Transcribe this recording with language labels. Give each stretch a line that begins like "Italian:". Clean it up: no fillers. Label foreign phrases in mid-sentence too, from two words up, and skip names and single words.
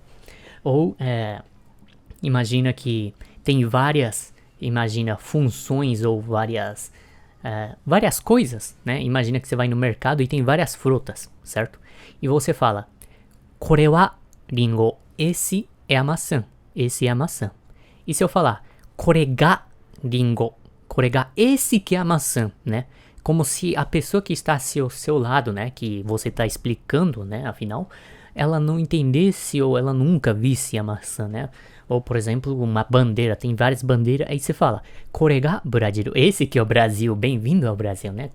Portuguese: Ou imagina que tem várias funções ou várias coisas, né? Imagina que você vai no mercado e tem várias frutas, certo? E você fala,
Japanese: これはりんご,
Portuguese: esse é a maçã, esse é a maçã. E se eu falar,
Japanese: これがりんご、これが,
Portuguese: esse que é a maçã, né? Como se a pessoa que está ao seu lado, né? Que você está explicando, né? Afinal, ela não entendesse ou ela nunca visse a maçã, né? Ou, por exemplo, uma bandeira, tem várias bandeiras, aí você fala,
Japanese: これがブラジル,
Portuguese: esse que é o Brasil, bem-vindo ao Brasil, né?